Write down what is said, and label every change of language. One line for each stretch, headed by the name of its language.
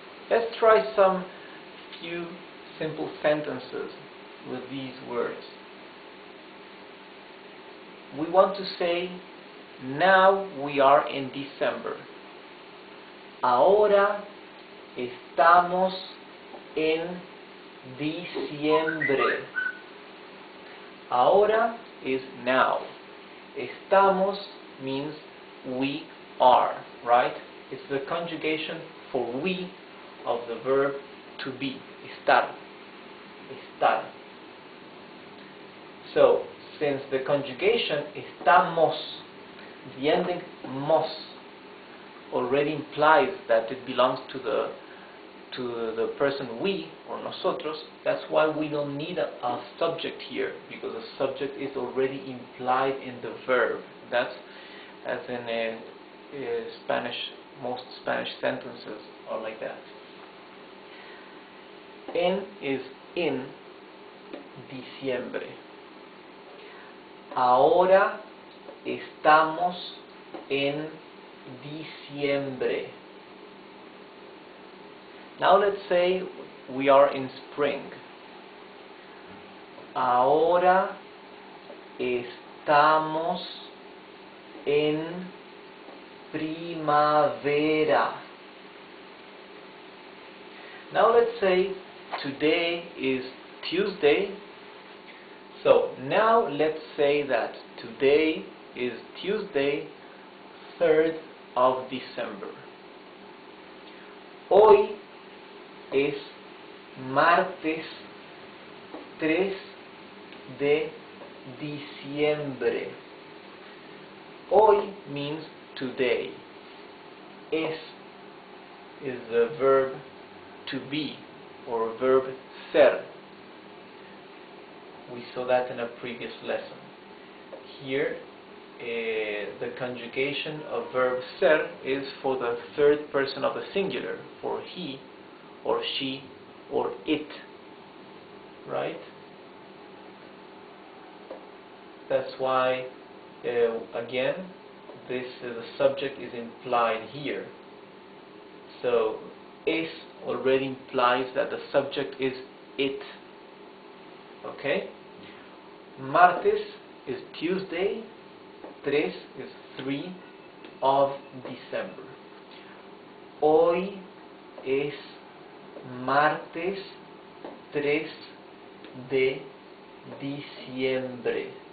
English: Let's try some few simple sentences with these words. We want to say, now we are in December.
Spanish: Ahora estamos en diciembre.
English: Ahora is now. Estamos means we are, right? It's the conjugation for we of the verb to be, estar. Estar. So, since the conjugation estamos, the ending mos already implies that it belongs to the to the person we or nosotros. That's why we don't need a subject here, because the subject is already implied in the verb. That's as in Spanish. Most Spanish sentences are like that. En is in diciembre.
Spanish: Ahora estamos en diciembre.
English: Now let's say we are in spring.
Spanish: Ahora estamos en primavera.
English: Now let's say today is Tuesday. So now let's say that today is Tuesday, 3rd of December.
Spanish: Hoy es martes 3 de diciembre.
English: Hoy means today. Es is the verb to be, or verb ser. We saw that in a previous lesson. Here the conjugation of verb ser is for the third person of the singular, for he or she or it, right? That's why again this the subject is implied here. So es already implies that the subject is it. Okay? Martes is Tuesday, 3 is 3 of December.
Spanish: Hoy es martes 3 de diciembre.